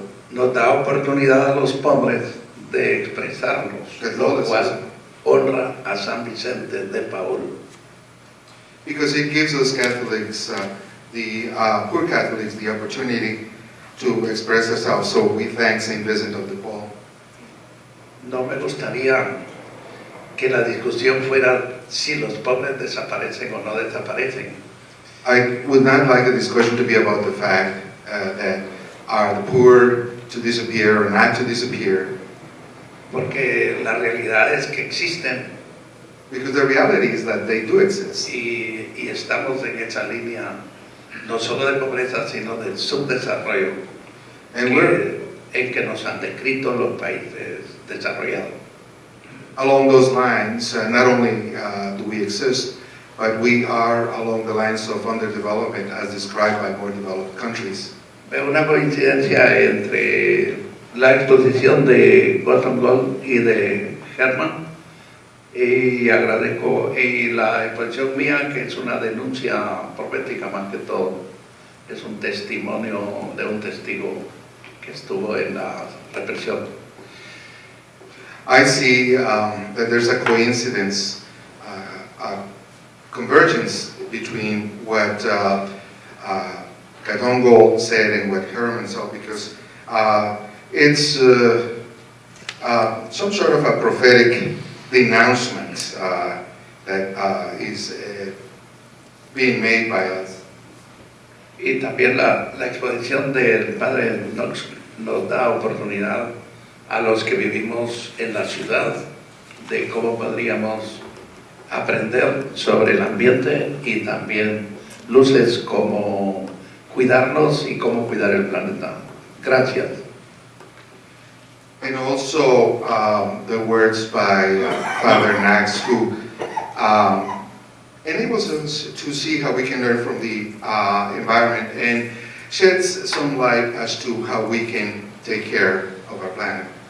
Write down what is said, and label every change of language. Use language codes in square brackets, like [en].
[es] Nos da oportunidad a los pobres de expresarnos, lo cual honra a San Vicente de Paul. [en] Because it gives us Catholics, the poor Catholics, the opportunity to express ourselves. So we thank Saint Vincent of DePaul. [es] No me gustaría que la discusión fuera si los pobres desaparecen o no desaparecen. [en] I would not like the discussion to be about the fact that are the poor to disappear or not to disappear. [es] Porque la realidad es que existen. [en] Because the reality is that they do exist. [es] Y estamos en esa línea no solo de pobreza, sino del subdesarrollo en que nos han descrito los países desarrollados. [en] Along those lines, not only do we exist, but we are along the lines of underdevelopment as described by more developed countries. [es] Veo una coincidencia entre la exposición de Katongole y de Germán, y agradezco, y la exposición mía, que es una denuncia profética más que todo, es un testimonio de un testigo que estuvo en la represión. [en] I see that there's a coincidence, a convergence between what Katongole said and what Herman saw, because it's some sort of a prophetic denouncement that is being made by us. [es] Y también la exposición del padre Knox nos da oportunidad a los que vivimos en la ciudad de cómo podríamos aprender sobre el ambiente y también luces como cuidarnos y cómo cuidar el planeta. Gracias. [en] And also the words by Father Knox, who enables us to see how we can learn from the environment and sheds some light as to how we can take care of our planet.